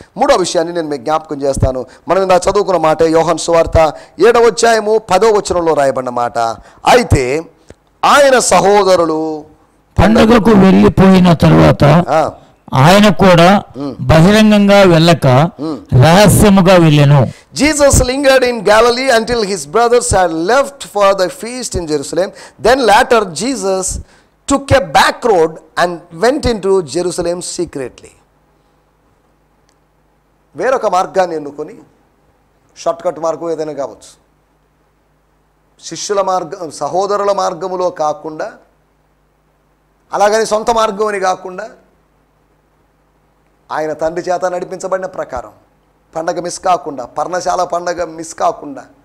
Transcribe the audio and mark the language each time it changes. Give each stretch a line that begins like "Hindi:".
Telugu: మూడో విషయాన్ని నేను మీకు జ్ఞాపకం చేస్తాను. మనం ఇందా చదువుకున్న మాట యోహాను సువార్త 7వ అధ్యాయము 10వ వచనంలో రాయబడిన మాట. అయితే ఆయన సహోదరులు పండుగకు వెళ్ళిపోయిన తరువాత ఆయన కూడా బహిరంగంగా వెళ్ళక రహస్యముగా వెళ్ళెను.
English: Jesus lingered in Galilee until his brothers had left for the feast in Jerusalem. Then later Jesus took a back road and went into Jerusalem secretly.
Telugu: వేరొక మార్గాన్ని ఎన్నుకొని, షార్ట్కట్ మార్గం ఏదైనా కావచ్చు, శిష్యుల మార్గం, సహోదరుల మార్గములో కాకుండా, అలాగని సొంత మార్గం అని కాకుండా, ఆయన తండ్రి చేత నడిపించబడిన ప్రకారం పండగ మిస్ కాకుండా, పర్ణశాల పండగ మిస్ కాకుండా.